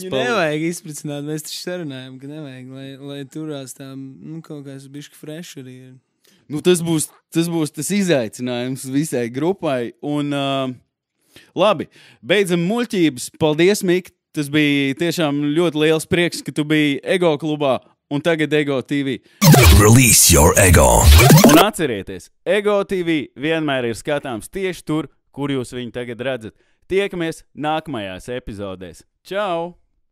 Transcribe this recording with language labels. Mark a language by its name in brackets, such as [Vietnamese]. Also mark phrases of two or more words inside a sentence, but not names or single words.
[Latvian] Viņu nevajag izprincināt, mēs taču sarunājam, ka nevajag, lai turās tā, kaut kāds bišķi fresh arī ir. Nu, tas būs tas izaicinājums visai grupai. Un, labi, beidzam muļķības. Paldies, Mik. Tas bija tiešām ļoti liels prieks, ka tu biji Ego klubā un tagad Ego TV. [English] Release your ego. [Latvian] Un atcerieties, Ego TV vienmēr ir skatāms tieši tur, kur jūs viņu tagad redzat. Tiekamies nākamajās epizodēs. Čau!